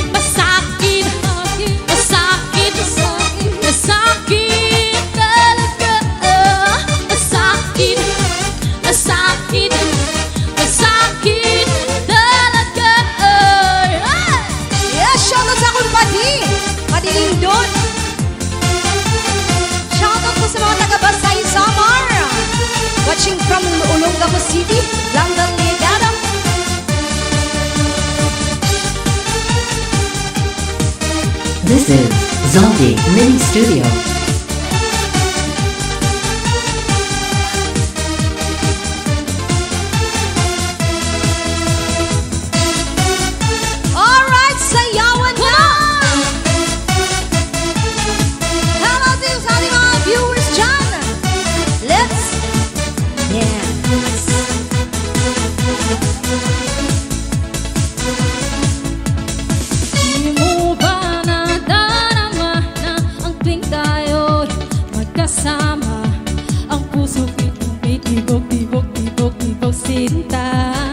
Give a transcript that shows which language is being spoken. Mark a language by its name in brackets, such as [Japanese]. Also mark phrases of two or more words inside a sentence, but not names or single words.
[Filipino] Masakit, masakit, masakit talaga. Masakit, masakit, masakit talaga. [Cebuano] Yes, shoutout sa akong padi. [Filipino] Padi Lindon. Shoutout po sa mga taga-Basay Samar. [English] Watching from Olongapo City, London, Legada. This is Zaldi Mini Studio. [Filipino] Alright, sayawan na! Hello to sa ating mga viewers dyan. [English] Let's dance. [Filipino] Di mo ba nadarama na ang tuwing tayo'y magkasama, ang puso ko'y tibok, tibok, tibok, tibok sinta.